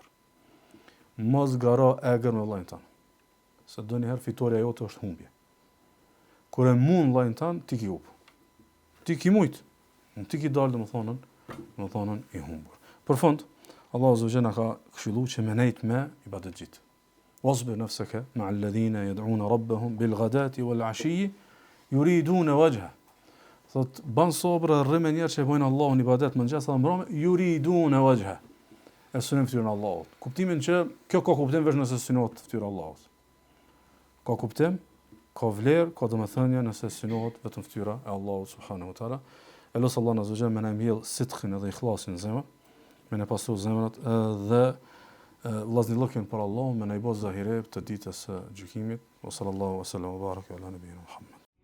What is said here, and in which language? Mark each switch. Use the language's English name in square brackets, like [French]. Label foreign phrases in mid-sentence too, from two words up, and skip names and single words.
[Albanian] Mos garo egër me vllajën tënd. Se ndonjëherë fitoria jote është humbje. Kur e mund vllajën tënd, ti ki up. Ti ki mujt. Ti ki dalë domethënë i humbur. Për fund, Allahu [Arabic] عز وجل [Albanian] ka këshilluar që me nejt me ibadetxhit. [Arabic] واصبر نفسك مع الذين يدعون ربهم بالغداة والعشي يريدون وجهه. [Albanian] Thot ban sobra rrim me njerëz që bojnë Allahun ibadet mëngjes dhe mbrëmje, [Arabic] يريدون وجهه. [Albanian] E synon fytyrën e Allahut. Kuptimin që kjo ka kuptim vetëm nëse synohet fytyra e Allahut. Ka kuptim, ka vlerë, ka domethënie nëse synohet vetëm fytyra e Allahut [Arabic] سبحانه وتعالى. [Albanian] Elos Allah [Arabic] عز وجل [Albanian] më mbjell sidqin dhe ikhlasin në zemër, më ne pasu zemrat dhe vllaznillokën për Allah, më ne i bëj zahire të ditës së gjykimit. [Arabic] صلى الله عليه وسلم وبارك على نبينا محمد.